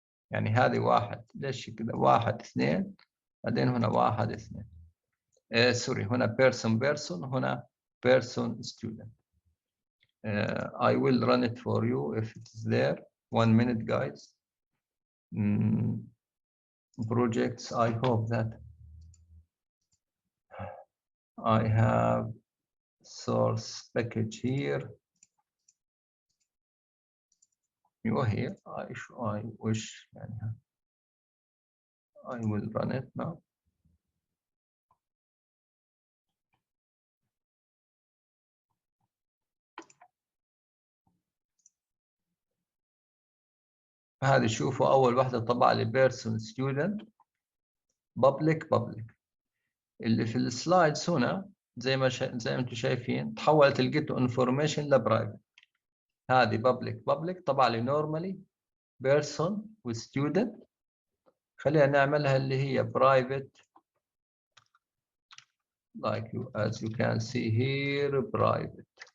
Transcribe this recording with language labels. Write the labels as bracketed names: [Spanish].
[Arabic] يعني هذه واحد، ليش كذا؟ واحد اثنين، بعدين هنا واحد اثنين. سوري هنا بيرسون هنا بيرسون ستودنت. [English] I will run it for you if it is there. 1 minute guys. projects. I hope that I have source package here. You are here. I wish I will run it now. [Arabic] هذه شوفوا أول واحدة طبع لي person student public. اللي في السلايدز هنا زي ما انتم شايفين تحولت الجيت انفورميشن لبرايفت. هذه public طبع لي normally person وستودنت. خلينا نعملها اللي هي private [English] like as you can see here private.